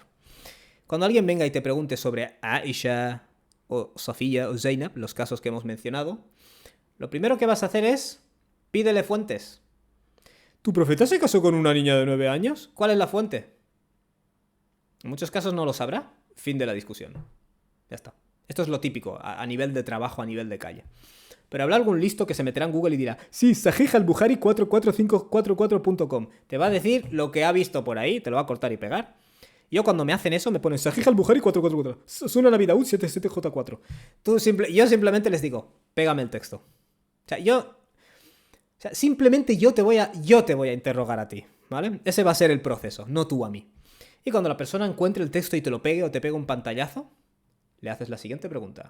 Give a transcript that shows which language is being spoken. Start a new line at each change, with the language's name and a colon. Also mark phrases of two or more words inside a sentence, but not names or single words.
Spanish: Cuando alguien venga y te pregunte sobre Aisha o Sofía o Zainab, los casos que hemos mencionado, lo primero que vas a hacer es pídele fuentes. ¿Tu profeta se casó con una niña de 9 años? ¿Cuál es la fuente? En muchos casos no lo sabrá. Fin de la discusión. Ya está. Esto es lo típico, a nivel de trabajo, a nivel de calle. Pero habrá algún listo que se meterá en Google y dirá, sí, Sahih al-Bukhari 44544.com. Te va a decir lo que ha visto por ahí, te lo va a cortar y pegar. Yo cuando me hacen eso me ponen Sahih al-Bukhari 444. Suena Navidad 77J4. Yo simplemente les digo, pégame el texto. Simplemente yo te voy a interrogar a ti, ¿vale? Ese va a ser el proceso, no tú a mí. Y cuando la persona encuentre el texto y te lo pegue o te pegue un pantallazo, le haces la siguiente pregunta.